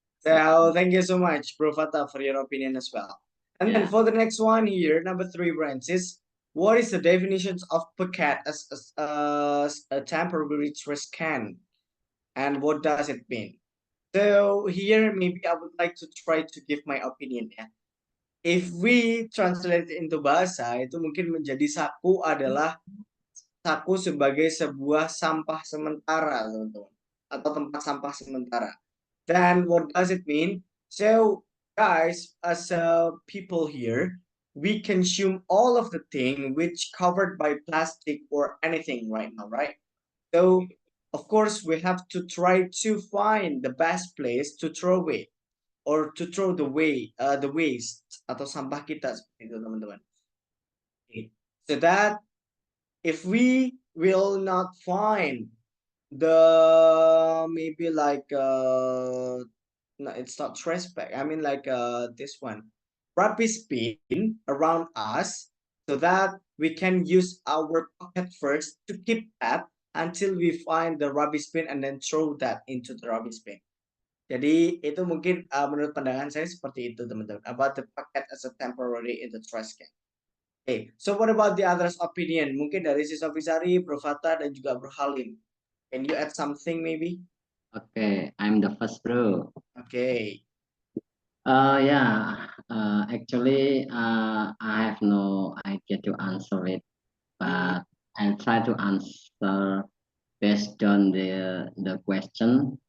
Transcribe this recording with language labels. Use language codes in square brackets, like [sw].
[en] So thank you so much, Bro Fata, for your opinion as well. And then Yeah. for the next one here, number 3, Francis, what is the definitions of packet as a temporary trash can, and what does it mean? So here maybe I would like to try to give my opinion ya. If we translate into bahasa, [id] itu mungkin menjadi saku adalah saku sebagai sebuah sampah sementara, teman-teman, atau tempat sampah sementara. [en] Then what does it mean? So guys, as people here, we consume all of the thing which covered by plastic or anything right now, right? So of course we have to try to find the best place to throw away or to throw the waste [id] atau sampah kita seperti itu, teman-teman. [en] Okay. So that if we will not find the maybe like no, it's not trash bag. I mean like this one, rubbish bin around us, so that we can use our pocket first to keep that until we find the rubbish bin and then throw that into the rubbish bin. [id] Jadi itu mungkin menurut pandangan saya seperti itu, teman-teman. [en] About the pocket as a temporary in the trash can. Okay, so what about the others opinion? [id] Mungkin dari Sis Sofisari, Bro Fata, dan juga Bro Halim. [en] Can you add something maybe? Okay, I'm the first, bro. Okay. Yeah. Actually, I have no idea to answer it, but I'll try to answer based on the question.